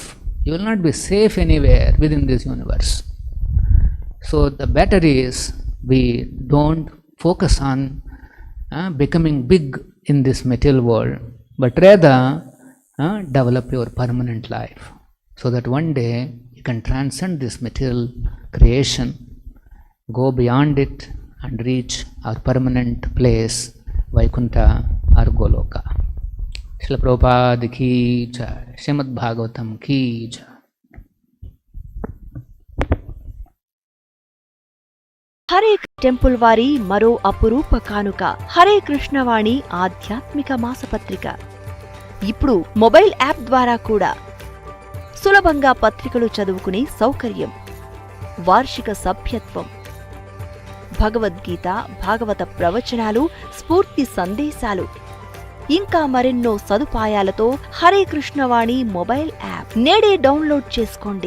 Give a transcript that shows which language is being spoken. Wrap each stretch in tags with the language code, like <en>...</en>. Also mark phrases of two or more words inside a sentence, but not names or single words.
<en>You will not be safe anywhere within this universe. So the better is we don't focus on becoming big in this material world, but rather develop your permanent life, so that one day you can transcend this material creation, go beyond it and reach our permanent place, Vaikunta or Goloka.</en> <hi>श्रील प्रभुपाद की जय, श्रीमद् भागवतम् की जय.</hi> <te>హరే టెంపుల్ వారి మరో అపురూప కానుక హరే కృష్ణవాణి ఆధ్యాత్మిక మాసపత్రిక. ఇప్పుడు మొబైల్ యాప్ ద్వారా కూడా సులభంగా పత్రికలు చదువుకునే సౌకర్యం, వార్షిక సభ్యత్వం, భగవద్గీత, భాగవత ప్రవచనాలు, స్ఫూర్తి సందేశాలు, ఇంకా మరెన్నో సదుపాయాలతో హరే కృష్ణవాణి మొబైల్ యాప్ నేడే డౌన్లోడ్ చేసుకోండి.</te>